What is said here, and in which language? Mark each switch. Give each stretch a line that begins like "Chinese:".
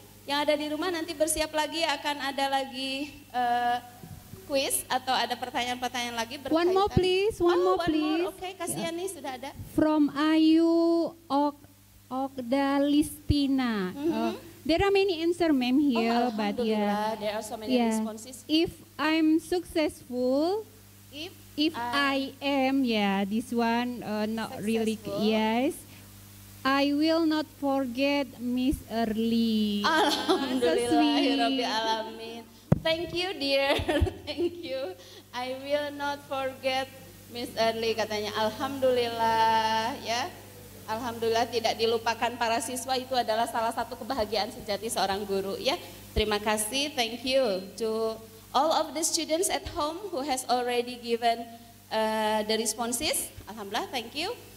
Indonesian: Yang ada di rumah nanti bersiap lagi, akan ada lagi quiz atau ada pertanyaan-pertanyaan lagi berkaitan.
English: One more please, one more please.
Indonesian: Oke, kasihan nih sudah ada.
English: From Ayu Okdalistina. There are many answer, ma'am, here, but Alhamdulillah, there are so many responses. If I'm successful, if I am, this one not really, Successful. yes. I will not forget Miss Early.
Arabic: Alhamdulillahirabbil alamin.
English: Thank you dear, thank you. I will not forget Miss Early
Indonesian: katanya. Alhamdulillah ya. Alhamdulillah tidak dilupakan para siswa, itu adalah salah satu kebahagiaan sejati seorang guru ya. Terima kasih,
English: thank you to all of the students at home who has already given the responses. Alhamdulillah, thank you.